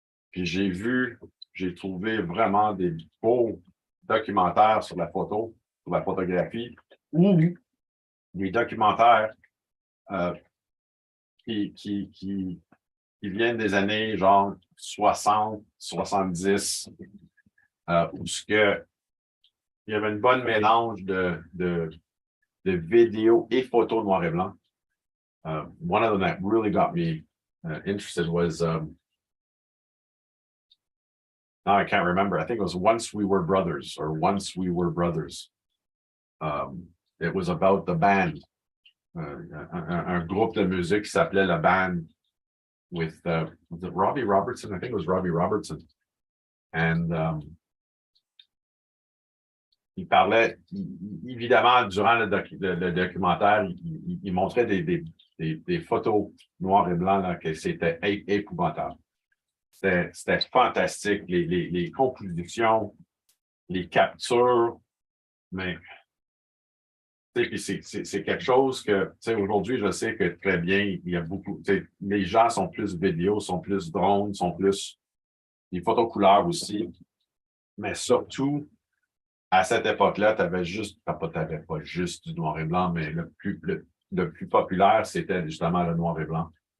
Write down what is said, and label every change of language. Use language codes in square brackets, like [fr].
[fr] Puis j'ai trouvé vraiment des beaux documentaires sur la photo, sur la photographie, ou des documentaires qui viennent des années genre 60, 70, où il y avait une bonne mélange de vidéos et photos noir et blanc. [en] One of them that really got me interested was, now I can't remember, I think it was Once We Were Brothers, or Once We Were Brothers. It was about the band, [fr] un groupe de musique qui s'appelait La Band, [en] with was it Robbie Robertson? I think it was Robbie Robertson. [fr] And il parlait, évidemment, durant le documentaire, il montrait des photos noires et blancs, là, que c'était épouvantable. C'était fantastique, les compositions, les captures, mais c'est quelque chose que, aujourd'hui, je sais que très bien, il y a beaucoup, les gens sont plus vidéo, sont plus drones, sont plus les photos couleurs aussi, mais surtout, à cette époque-là, tu n'avais pas juste du noir et blanc, mais le plus populaire, c'était justement le noir et blanc.